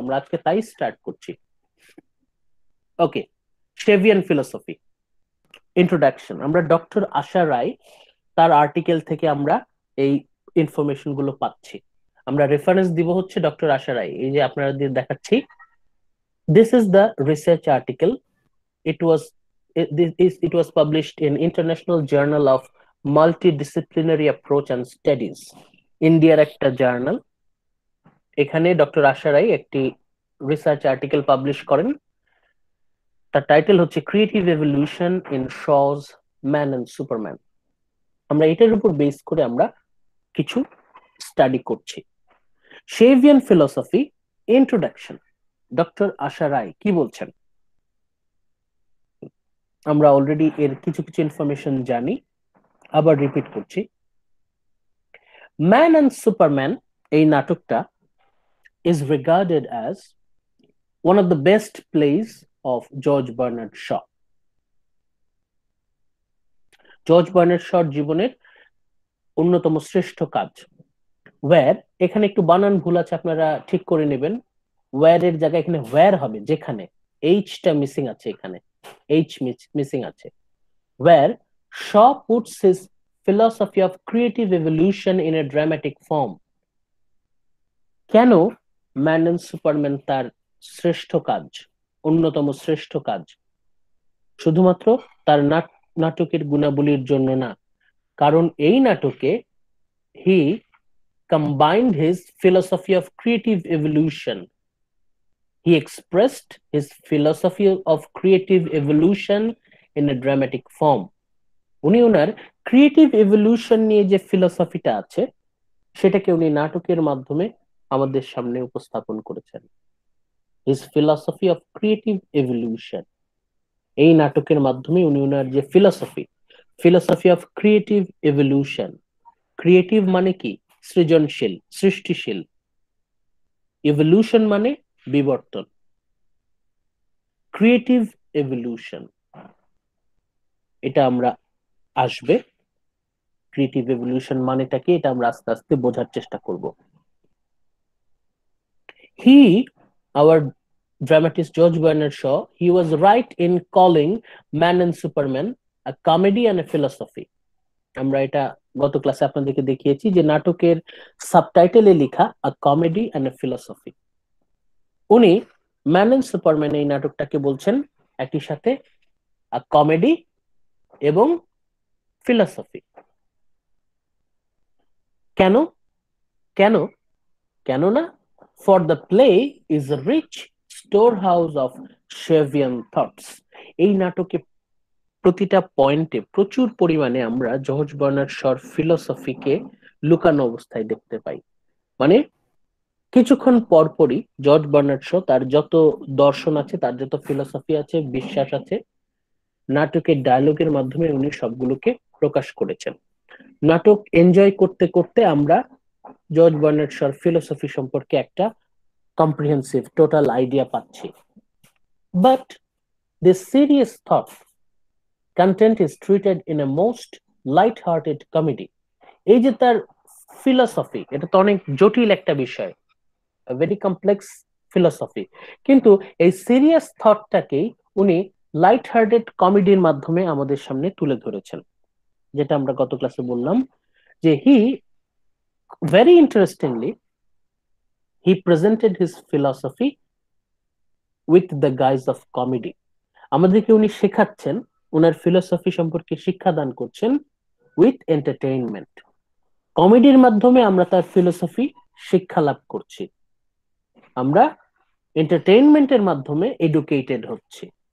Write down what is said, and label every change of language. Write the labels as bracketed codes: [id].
[bn] আমরা আজকে তাই স্টার্ট করছি। ওকে, শেভিয়ান ফিলোসফি ইন্ট্রোডাকশন। আমরা ডক্টর আশা রায় তার আর্টিকেল থেকে আমরা এই ইনফরমেশন গুলো পাচ্ছি। আমরা রেফারেন্স দিব হচ্ছে ডক্টর আশা রায়, এই যে আপনাদের দেখাচ্ছি। [en] This is the research article. it was it was published in International Journal of Multidisciplinary Approach and Studies, [bn] ইন্ডিয়ার একটা জার্নাল। এখানে ডক্টর আশা রায় একটি রিসার্চ আর্টিকেল পাবলিশ করেন। তার টাইটেল হচ্ছে creative evolution in শজ man and Superman. আমরা এটার উপর বেস করে আমরা কিছু স্টাডি করছি। শেভিয়ান ফিলোসফি ইন্ট্রোডাকশন, ডক্টর আশা রায় কি বলছেন? আমরা অলরেডি এর কিছু কিছু ইনফরমেশন জানি, আবার রিপিট করছি। [en] man and superman, [bn] এই নাটকটা [en] is regarded as one of the best plays of George Bernard Shaw. [bn] George Bernard শর জীবনের অন্যতম শ্রেষ্ঠ কাজ। ওয়্যার, এখানে একটু বানান ভুল আছে, আপনারা ঠিক করে নেবেন। ওয়্যার এর জায়গায় এখানে ওয়্যার হবে, যেখানে এইচটা মিসিং আছে, এখানে এইচ মিসিং আছে। [en] Where Shaw puts his philosophy of creative evolution in a dramatic form. [bn] কেন ম্যান এন্ড সুপারম্যান তার শ্রেষ্ঠ কাজ, অন্যতম শ্রেষ্ঠ কাজ? শুধুমাত্র তার নাটকের গুণাবলীর জন্য না, কারণ এই নাটকে [en] He combined his philosophy of creative evolution. He expressed his philosophy of creative evolution in a dramatic form. [bn] উনি ওনার ক্রিয়েটিভ এভলিউশন নিয়ে যে ফিলোসফিটা আছে সেটাকে উনি নাটকের মাধ্যমে আমাদের সামনে উপস্থাপন করেছেন। [en] his philosophy of creative evolution, [bn] এই নাটকের মাধ্যমে উনি ওনার যে philosophy of creative evolution, creative মানে কি? সৃজনশীল, সৃষ্টিশীল। এভলিউশন মানে বিবর্তন। ক্রিয়েটিভ এভলিউশন, এটা আমরা আসবে। ক্রিয়েটিভ এভলিউশন মানেটা কি, এটা আমরা আস্তে আস্তে বোঝার চেষ্টা করব। [en] Our dramatist George Bernard Shaw, he was right in calling Man and Superman a comedy and a philosophy. [bn] আমরা এটা গত ক্লাসে আপনাদেরকে দেখিয়েছি যে নাটকের সাবটাইটেলে লেখা [en] A comedy and a philosophy. [bn] উনি ম্যান এন্ড সুপারম্যান এই নাটকটাকে বলছেন একই সাথে আ কমেডি এবং ফিলসফি। কেন কেন কেননা [en] for the play is a rich storehouse of Shavian thoughts. [bn] এই নাটকে প্রতিটা পয়েন্টে প্রচুর পরিমাণে আমরা জর্জ বার্নার্ড শর ফিলোসফিকে লুকানো অবস্থায় দেখতে পাই। মানে কিছুক্ষণ পরপরই জর্জ বার্নার্ড শ তার যত দর্শন আছে, তার যত ফিলোসফি আছে, বিশ্বাস আছে, নাটকের ডায়লগের মাধ্যমে উনি সবগুলোকে প্রকাশ করেছেন। নাটক এনজয় করতে করতে আমরা জর্জ বার্নার্ড শর ফিলোসফি সম্পর্কে একটা কম্প্রিহেন্সিভ টোটাল আইডিয়া পাচ্ছি। [en] But this serious thought content is treated in a most light-hearted comedy. [bn] এই যে তার ফিলোসফি, এটা তো অনেক জটিল একটা বিষয়, [en] very complex philosophy, [bn] কিন্তু এই সিরিয়াস থটটাকেই উনি লাইট হার্টেড কমেডির মাধ্যমে আমাদের সামনে তুলে ধরেছেন। যেটা আমরা গত ক্লাসে বললাম যে [en] very interestingly he presented his philosophy with the guise of comedy. [bn] আমাদেরকে উনি শেখাচ্ছেন, ওনার ফিলোসফি সম্পর্কে শিক্ষাদান করছেন [en] With entertainment. [bn] কমেডির মাধ্যমে আমরা তার ফিলোসফি শিক্ষা লাভ করছি, আমরা এন্টারটেইনমেন্টের মাধ্যমে এডুকেটেড হচ্ছি।